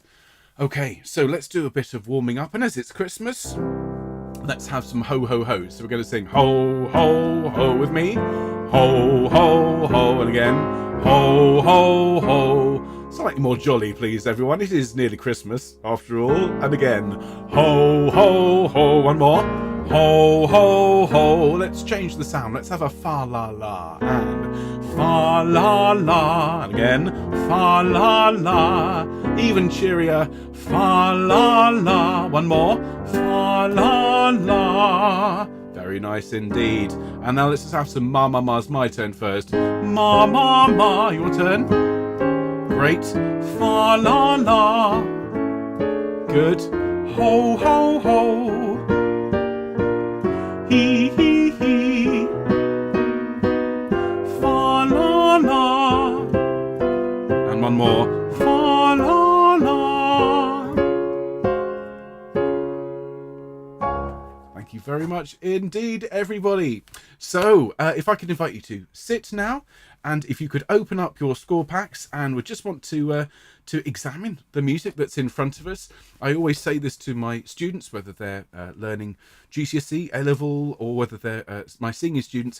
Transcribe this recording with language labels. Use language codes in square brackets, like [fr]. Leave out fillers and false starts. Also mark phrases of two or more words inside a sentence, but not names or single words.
[en] Okay, so let's do a bit of warming up. And as it's Christmas, let's have some ho, ho, ho. So we're going to sing ho, ho, ho with me. Ho, ho, ho. And again, ho, ho, ho. Slightly more jolly, please, everyone. It is nearly Christmas, after all. And again, ho, ho, ho. One more. Ho, ho, ho. Let's change the sound. Let's have a fa, la, la. And fa, la, la. And again, fa, la, la. Even cheerier. Fa, la, la. One more. Fa, la, la. Very Very nice indeed. And now let's just have some ma ma ma's. My turn first. Ma ma ma, your turn. Great. Fa la la. Good. Ho ho ho. Hee hee hee. Fa la la. And one more. Fa la la. Thank you very much indeed, everybody. So, if I could invite you to sit now, and if you could open up your score packs, and we just want to examine the music that's in front of us. I always say this to my students, whether they're learning GCSE, A-level, or whether they're my senior students.